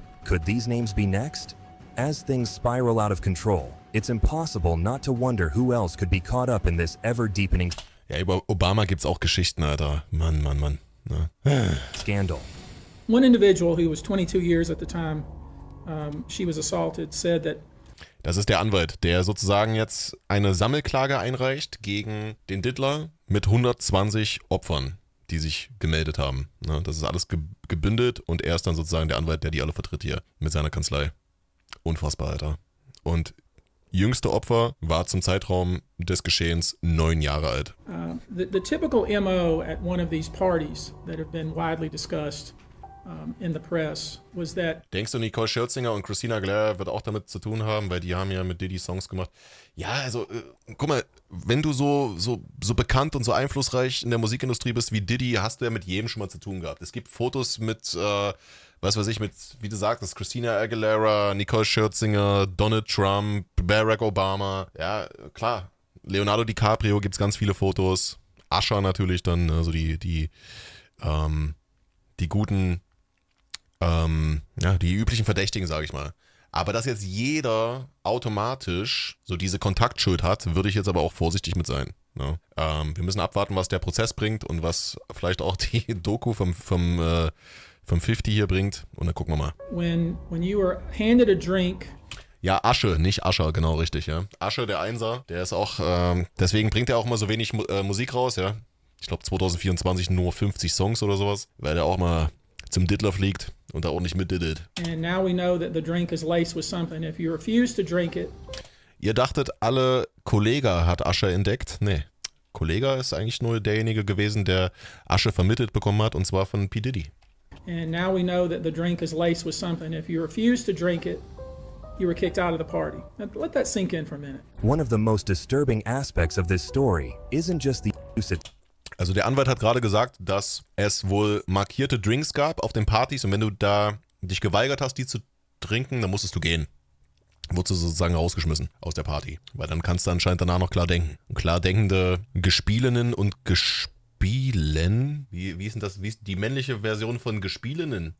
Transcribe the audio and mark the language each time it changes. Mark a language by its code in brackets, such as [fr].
[en] Could these names be next? As things spiral out of control, it's impossible not to wonder who else could be caught up in this ever-deepening... [de] Ja, über Obama gibt's auch Geschichten, Alter. Mann. Ne? [en] Scandal. One individual who was 22 years at the time she was assaulted said that... [de] Das ist der Anwalt, der sozusagen jetzt eine Sammelklage einreicht gegen den Diddler mit 120 Opfern, die sich gemeldet haben. Ne? Das ist alles gebündelt und er ist dann sozusagen der Anwalt, der die alle vertritt hier mit seiner Kanzlei. Unfassbar, Alter. Und jüngste Opfer war zum Zeitraum des Geschehens 9 Jahre alt. [en] The typical MO at one of these parties that have been widely discussed in the press was that. [de] Denkst du, Nicole Scherzinger und Christina Aguilera wird auch damit zu tun haben, weil die haben ja mit Diddy Songs gemacht? Ja, also, guck mal, wenn du so bekannt und so einflussreich in der Musikindustrie bist wie Diddy, hast du ja mit jedem schon mal zu tun gehabt. Es gibt Fotos mit, was weiß ich, mit, wie du sagtest, Christina Aguilera, Nicole Scherzinger, Donald Trump, Barack Obama. Ja, klar. Leonardo DiCaprio gibt's ganz viele Fotos. Usher natürlich dann, also die guten, die üblichen Verdächtigen, sage ich mal. Aber dass jetzt jeder automatisch so diese Kontaktschuld hat, würde ich jetzt aber auch vorsichtig mit sein. Ne? Wir müssen abwarten, was der Prozess bringt und was vielleicht auch die Doku vom 50 hier bringt. Und dann gucken wir mal. [en] When you were handed a drink. [de] Ja, Asche, nicht Ascher, genau richtig, ja. Asche, der Einser, der ist auch, deswegen bringt er auch mal so wenig Musik raus, ja. Ich glaube 2024 nur 50 Songs oder sowas, weil er auch mal zum Diddler fliegt und da ordentlich mitdiddelt. [en] And now we know that the drink is laced with something. If you refuse to drink it. [de] Ihr dachtet, alle Kollega hat Asche entdeckt? Nee. Kollega ist eigentlich nur derjenige gewesen, der Asche vermittelt bekommen hat, und zwar von P. Diddy. [en] And now we know that the drink is laced with something. If you refuse to drink it, you were kicked out of the party. Now, let that sink in for a minute. One of the most disturbing aspects of this story isn't just the use. [de] Also der Anwalt hat gerade gesagt, dass es wohl markierte Drinks gab auf den Partys und wenn du da dich geweigert hast, die zu trinken, dann musstest du gehen. Wurdest du sozusagen rausgeschmissen aus der Party. Weil dann kannst du anscheinend danach noch klar denken. Und klar denkende Gespielinnen und Gespielen, wie ist denn das, wie ist die männliche Version von Gespielinnen?